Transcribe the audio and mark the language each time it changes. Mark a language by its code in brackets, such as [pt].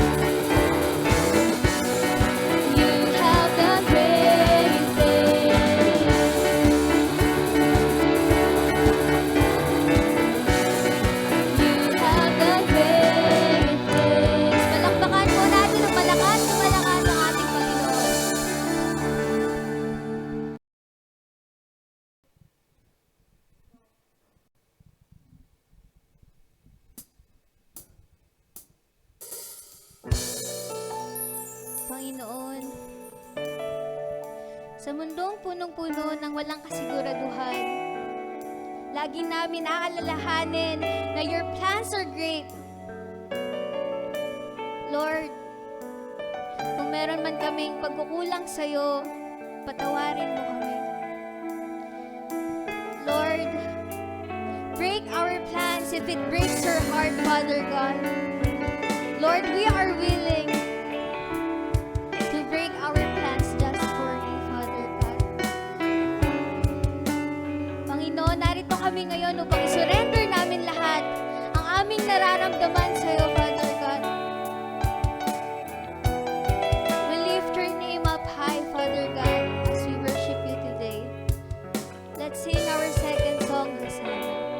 [en] You have done great things. You have done great things. [tl] Palakpakan po natin ng malakas na malakas ang ating Panginoon. Panginoon, sa mundong punong-puno ng walang kasiguraduhan, lagi namin aalalahanin na [en] your plans are great. [tl] Lord, kung meron man kaming pagkukulang sa'yo, patawarin mo kami. [en] Lord, break our plans if it breaks your heart, Father God. Lord, we are willing to break our plans just for you, Father God. [tl] Panginoon, narito kami ngayon upang surrender namin lahat ang aming nararamdaman sa iyo, Father God. [en] We lift your name up high, Father God, as we worship you today. Let's sing our second song, Hosanna.